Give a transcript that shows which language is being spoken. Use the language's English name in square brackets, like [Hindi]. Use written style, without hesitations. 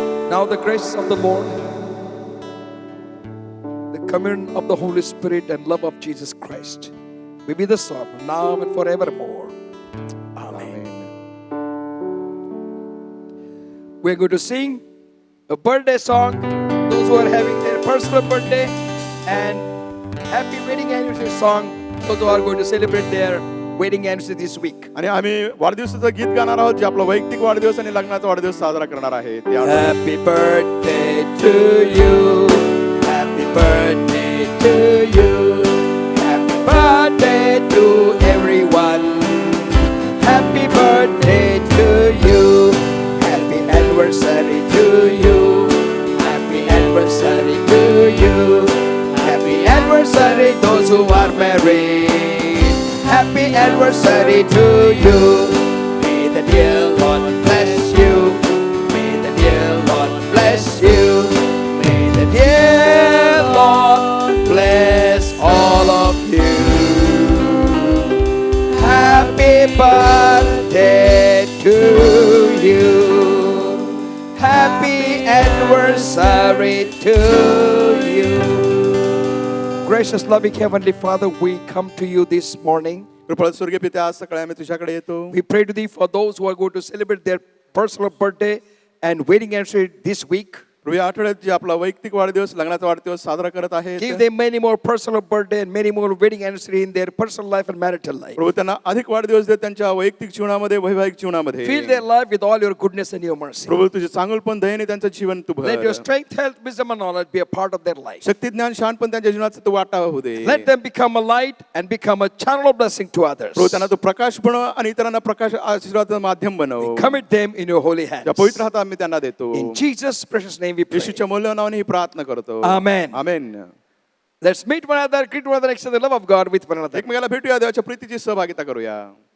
[English] Now the grace of the Lord, the communion of the Holy Spirit and love of Jesus Christ be with us all now and forevermore. Amen. We're going to sing a birthday song. Those who are having their personal birthday, and happy wedding anniversary song. Those who are going to celebrate their wedding anniversary this week. [Marathi] आणि आम्ही वाढदिवसाचं गीत गाणार आहोत जे आपला वैयक्तिक वाढदिवस आणि लग्नाचा वाढदिवस साजरा करणार आहे. [English] Happy birthday to you. Happy birthday to you. Happy birthday to everyone. Happy birthday to you. Happy anniversary to you. Happy anniversary to you. Happy anniversary those who are married. Happy anniversary to you. May the dear Lord bless you. May the dear Lord bless you. May the dear Lord bless all of you. Happy birthday to you. Happy anniversary to you. Gracious, loving Heavenly Father, we come to you this morning. [Marathi] कृपा स्वर्गीय पित्या, आज सकाळी आम्ही तुझ्याकडे येतो. [English] We pray to thee for those who are going to celebrate their personal birthday and wedding anniversary this week. [Marathi] प्रभू या आठवड्यात जे आपला वैयक्तिक वाढदिवस, लग्नाचा वाढदिवस साजरा करत आहेत, [English] Give them many more personal birthday and many more wedding anniversary in their personal life and marital life. [Marathi] प्रभू त्यांना अधिक वाढदिवस दे त्यांच्या वैयक्तिक जीवनामध्ये, वैवाहिक जीवनामध्ये. [English] Fill their life with all your goodness and your mercy. [Marathi] प्रभू तुझे चांगुलपण, दयेने त्यांचं जीवन तू भर. [English] Let your strength, health, wisdom and knowledge be a part of their life. [Marathi] शक्ती, ज्ञान, शहाणपण त्यांच्या जीवनाचा तू वाटा होऊ दे. [English] Let them become a light and become a channel of blessing to others. [Marathi] प्रभू त्यांना तू प्रकाश बनव आणि इतरांना प्रकाश आशीर्वादाचं माध्यम बनव. [English] Commit them in your holy hands. [Marathi] त्या पवित्र हातात आम्ही त्यांना देतो. [English] In Jesus' precious name we pray. [Marathi] येशूच्या मौल्यवान नावाने ही प्रार्थना करतो. [English] Amen. [Marathi] Amen. [English] Let's meet one another, greet one another, exchange the love of God with one another. [Marathi] एकमेकाला भेटूया, देवाच्या प्रीतीची सहभागिता करूया.